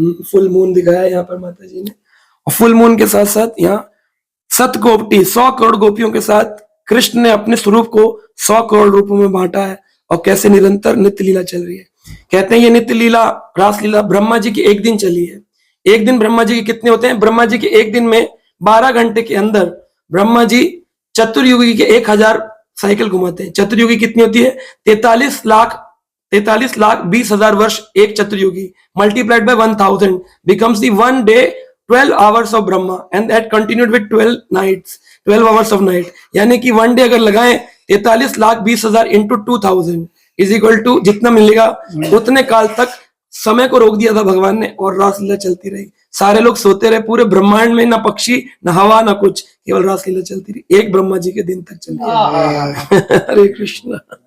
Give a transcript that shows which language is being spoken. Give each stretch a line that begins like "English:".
Hindi: Full moon दिखाया यहाँ पर माता जी ने। और फुल मून के साथ साथ यहाँ 100 करोड़ गोपियों के साथ कृष्ण ने अपने स्वरूप को 100 करोड़ रूपों में बांटा है, और कैसे निरंतर नित्य लीला चल रही है। कहते हैं ये नित्य लीला, रास लीला ब्रह्मा जी की एक दिन चली है। एक दिन ब्रह्मा जी के कितने होते हैं? ब्रह्मा जी के एक दिन में 12 घंटे के अंदर ब्रह्मा जी चतुर्युगी के 1000 साइकिल घुमाते हैं। चतुर्युगी कितनी होती है? 43 लाख 20,000 वर्ष एक चतुर्युगी,
English: Multiplied by 1000 becomes the one day 12 hours of Brahma, and that continued with 12 nights, 12 hours of night।
Hindi: यानी कि वन डे अगर लगाएं 43,20,000 into 2000
English: is equal to
Hindi: जितना मिलेगा उतने काल तक समय को रोक दिया था भगवान ने, और रासलीला चलती रही। सारे लोग सोते रहे, पूरे ब्रह्मांड में ना पक्षी ना हवा ना कुछ, केवल रासलीला चलती रही, एक ब्रह्मा जी के दिन तक चलती रही। हरे कृष्ण।